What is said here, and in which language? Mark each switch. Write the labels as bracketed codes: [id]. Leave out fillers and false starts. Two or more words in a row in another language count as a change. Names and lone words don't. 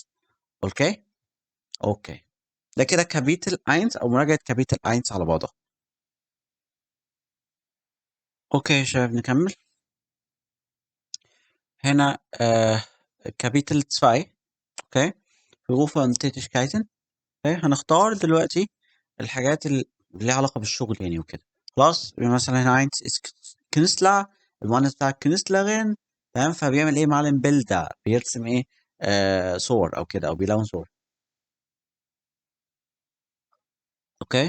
[ar] اوكي. اوكي. ده كده [de] Kapitel eins [ar] او مراجعة [de] Kapitel eins [ar] على بعضها. اوكي يا شباب نكمل. هنا كابيتل 2. اوكي. [de] Berufe und Tätigkeiten. [ar] اوكي هنختار دلوقتي الحاجات اللي ليها علاقة بالشغل يعني وكده. خلاص مثلا هنا عايز كنسلر. المهندس بتاع كنسلرين. تمام فبيعمل ايه معلم بيلدا بيرسم ايه صور او كده او بيلون صور. اوكي.